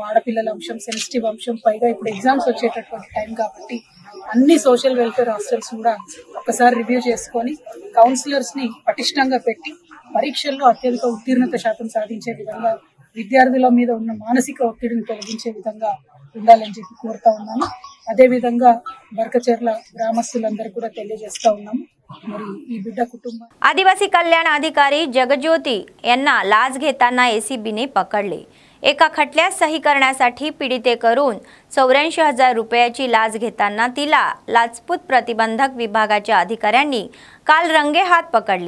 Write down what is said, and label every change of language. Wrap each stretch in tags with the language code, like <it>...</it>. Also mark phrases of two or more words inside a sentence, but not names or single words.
<te>ఆడపిల్లల అంశం సెన్సిటివ్ అంశం, పైగా ఇప్పుడు ఎగ్జామ్స్ వచ్చేటటువంటి టైం కాబట్టి అన్ని</te> <en>social welfare hostels</en> <te>కూడా ఒక్కసారి రివ్యూ చేసుకొని కౌన్సిలర్స్ ని పటిష్టంగా పెట్టి పరీక్షల్లో అత్యధిక ఉత్తీర్ణత శాతం సాధించే విధంగా విద్యార్థుల మీద ఉన్న మానసిక ఒత్తిడిని తొలగించే విధంగా ఉండాలని చెప్పి కోరుతా ఉన్నాను। అదే విధంగా బర్కచెర్ల గ్రామస్తులందరూ కూడా తెలియజేస్తా ఉన్నాము।</te> <mr>आदिवासी कल्याण अधिकारी जगज्योती यांना लाच घेताना एसीबीने पकडले। एका खटल्यात सही करण्यासाठी पीडितेकडून 84,000 रुपयाची लाच घेताना तिला लाचलुचपत प्रतिबंधक विभागाच्या अधिकाऱ्यांनी काल रंगेहात पकडले।</mr>